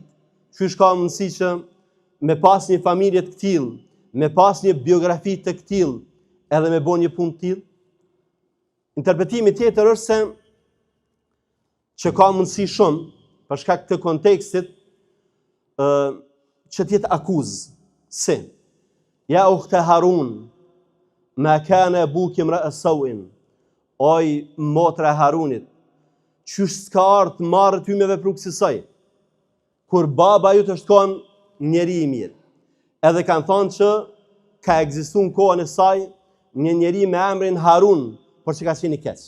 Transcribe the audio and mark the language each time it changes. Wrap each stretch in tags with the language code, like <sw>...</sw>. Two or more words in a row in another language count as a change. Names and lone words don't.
<sq>Qysh ka mundësi që me pas një familje të tillë, me pas një biografi të tillë, edhe me bën një punë të tillë? Interpretimi tjetër është se që ka mundësi shumë, për shkak të kontekstit, që t'jetë akuzë.</sq> <ar>Si? يا أخت هارون ما كان أبوك امرأ سوء,</ar> <sq>oj motra e Harunit, qysh s'ka ardhur marrë ty me vepru kësaj, kur baba ju të është konë njeri i mirë. Edhe kanë thonë që ka ekzistu në kohën e saj një njeri me emrin Harun, por që ka qenë i keq.</sq>